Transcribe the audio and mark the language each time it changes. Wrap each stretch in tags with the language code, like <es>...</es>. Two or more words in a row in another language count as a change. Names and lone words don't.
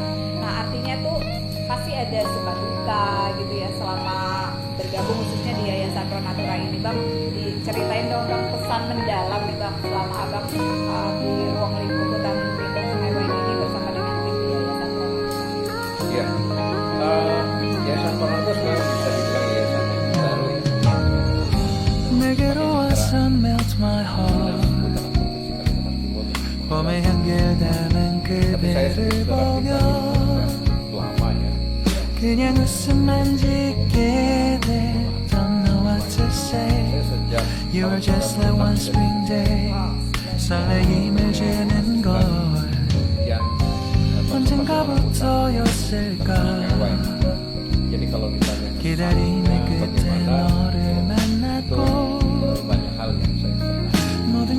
<id>Nah, artinya tuh pasti ada suka duka gitu ya selama bergabung khususnya di Yayasan Pronatura ini, Bang. Diceritain dong Bang pesan mendalam nih Bang selama Abang di ruang lingkup hutan lindung Sungai Wain ini bersama dengan tim di Yayasan Pronatura. Iya. Yayasan Pronatura sebenarnya bisa dibilang yayasan yang baru ya.</id> <ko>내게로 와서</ko> <en>melt my heart</en> <ko>봄에 향기를 담은</ko> <id>Tapi saya</id> <ko>그대를</ko> <id>sendiri sudah</id> <ko>보며</ko> <id>lama ya.</id> <ko>그냥 웃음만 짓게 돼</ko> <en>Don't know what to say</en> <id>Saya sejak</id> <en>You were just like one spring day</en> <ko>설레임을 주는 걸</ko> <id>yang</id> <ko>언젠가부터였을까</ko> <id>jadi kalau ditanya</id> <ko>기다림의 끝에</ko> <id>bagaimana</id> <ko>너를</ko> <id>itu</id> <ko>만났고</ko> <id>banyak hal yang saya senang</id>